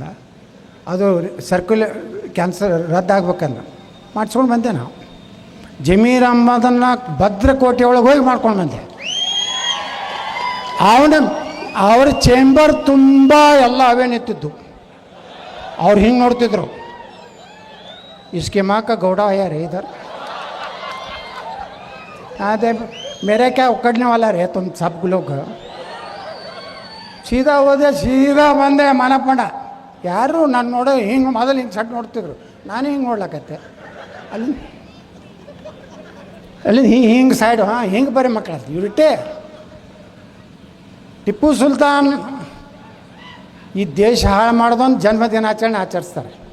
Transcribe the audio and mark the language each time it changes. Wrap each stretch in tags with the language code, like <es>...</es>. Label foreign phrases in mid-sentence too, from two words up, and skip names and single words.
<kn>ಅದು ಕ್ಯಾನ್ಸರ್ ರದ್ದಾಗಬೇಕಂದ ಮಾಡಿಸ್ಕೊಂಡು ಬಂದೆ. ನಾವು ಜಮೀರ್ ಅಹ್ಮದನ್ನು ಭದ್ರಕೋಟೆ ಒಳಗೆ ಹೋಗಿ ಮಾಡ್ಕೊಂಡು ಬಂದೆ. ಅವ್ರ ಚೇಂಬರ್ ತುಂಬ ಎಲ್ಲ ಅವೇ ನಿಂತಿದ್ದು. ಅವ್ರು ಹಿಂಗೆ ನೋಡ್ತಿದ್ರು,</kn> <hi>इसके माँ का गौड़ा आया रे इधर, अरे मेरे क्या उकड़ने वाला रे तुम सब लोग.</hi> <kn>ಸೀದಾ ಹೋದೆ, ಸೀದಾ ಬಂದೆ ಮಾನಪ್ಪಂಡ. ಯಾರು ನಾನು ನೋಡೋ ಹಿಂಗೆ ಮೊದಲು ಹಿಂಗೆ ಸಟ್ ನೋಡ್ತಿದ್ರು, ನಾನು ಹಿಂಗೆ ನೋಡ್ಲಕತ್ತೆ. ಅಲ್ಲಿ ಹಿಂಗೆ ಸೈಡು ಹಿಂಗೆ ಬರೀ ಮಕ್ಕಳು ಇವಿಟ್ಟೆ. ಟಿಪ್ಪು ಸುಲ್ತಾನ್ ಈ ದೇಶ ಹಾಳು ಮಾಡೋದೊಂದು ಜನ್ಮದಿನಾಚರಣೆ ಆಚರಿಸ್ತಾರೆ.</kn>